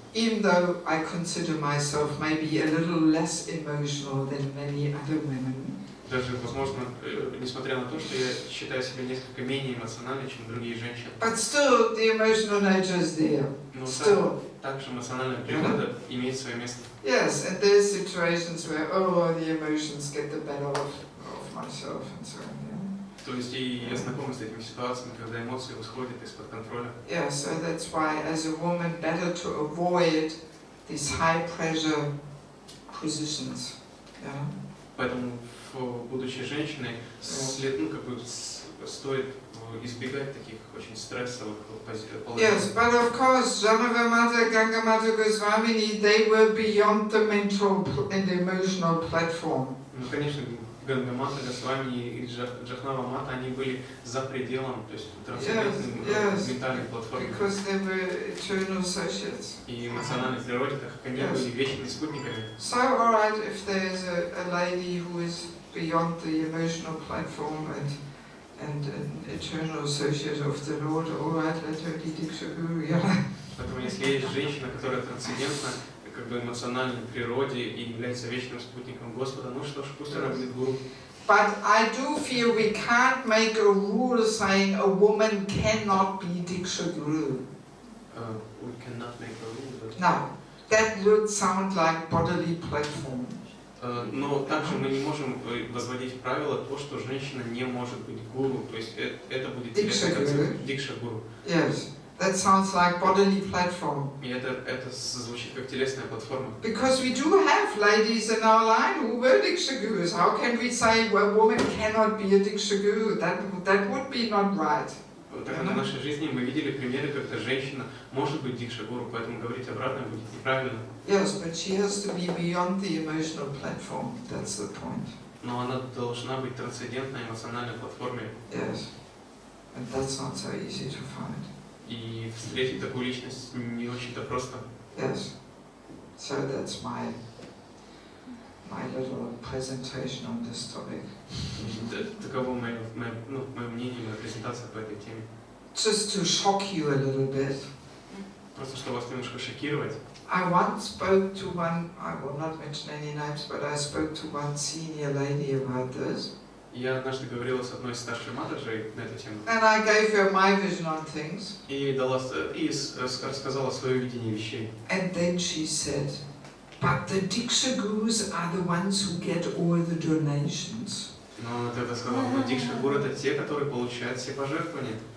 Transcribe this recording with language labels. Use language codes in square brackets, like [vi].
[en] Even though I consider myself maybe a little less emotional than many other women. [ru] Даже, возможно, несмотря на то, что я считаю себя несколько менее эмоциональной, чем другие женщины. [en] But still, the emotional nature is there. [ru] Но также эмоциональная природа имеет свое место. [en] Yes, and there's situations where the emotions get the better of myself and so on. [ru] То есть и я знаком с этими ситуациями, когда эмоции выходят из-под контроля. [en] Yeah, so that's why, as a woman, better to avoid these high pressure positions. [ru] Поэтому, будучи женщиной, стоит избегать таких очень стрессовых положений. [en] Yes, but of course, Janavamata, Gangamata, Goswamini, they were beyond the mental and emotional platform. [ru] Ну, конечно, Гангамата, Госвами и Джахнава Мата, они были за пределом, то есть трансцендентной ментальной платформы. [en] Because they were eternal associates. [ru] И эмоциональной природе, так как они были вечными спутниками. [en] So, all right, if there's a lady who is beyond the emotional platform and an eternal associate of the Lord, all right, let her be Diksha Guru, yeah. [ru] Поэтому если есть женщина, которая трансцендентна, как бы эмоциональной природе и является вечным спутником Господа, ну что ж, пусть она будет гуру. [en] But I do feel we can't make a rule saying a woman cannot be Diksha Guru. We cannot make a rule, but... No, that would sound like bodily platform. [ru] Но также мы не можем возводить в правило то, что женщина не может быть гуру, то есть это будет Дикша Гуру. [en] Yes. That sounds like bodily platform. [ru] И это звучит как телесная платформа. [en] Because we do have ladies in our line who were Diksha Gurus. How can we say a woman cannot be a Diksha Guru? That would be not right. [ru] Так как в нашей жизни мы видели примеры, когда женщина может быть Дикша Гуру, поэтому говорить обратное будет неправильно. [en] Yes, but she has to be beyond the emotional platform. That's the point. [ru] Но она должна быть трансцендентной эмоциональной платформе. [en] Yes, and that's not so easy to find. [ru] И встретить такую личность не очень-то просто. [en] Yes. So that's my little presentation on this topic. [ru] Таково мое мнение, моя презентация по этой теме. [en] Just to shock you a little bit. [ru] Просто чтобы вас немножко шокировать. [en] I once spoke to one, I will not mention any names, but I spoke to one senior lady about this. [ru] Я однажды говорила с одной из старших матажей на эту тему. [en] And I gave her my vision on things. [ru] И рассказала свое видение вещей. [en] And then she said, but the Diksha Gurus are the ones who get all the donations. [ru] Но тогда сказала, но Дикша Гуру это те, которые получают все пожертвования.